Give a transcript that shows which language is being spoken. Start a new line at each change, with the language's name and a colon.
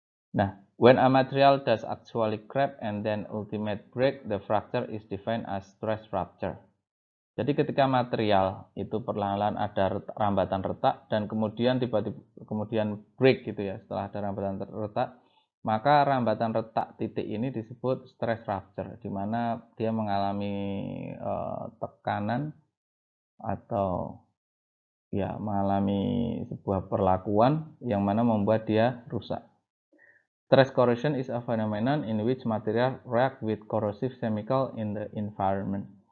English: Nah, when a material does actually crack and then ultimate break, the fracture is defined as stress rupture.
Indonesian: Jadi ketika material itu perlahan-lahan ada rambatan retak dan kemudian tiba-tiba kemudian break gitu ya, setelah ada rambatan retak, maka rambatan retak titik ini disebut stress rupture, di mana dia mengalami tekanan atau ya mengalami sebuah perlakuan yang mana membuat dia rusak.
English: Stress corrosion is a phenomenon in which material react with corrosive chemical in the environment.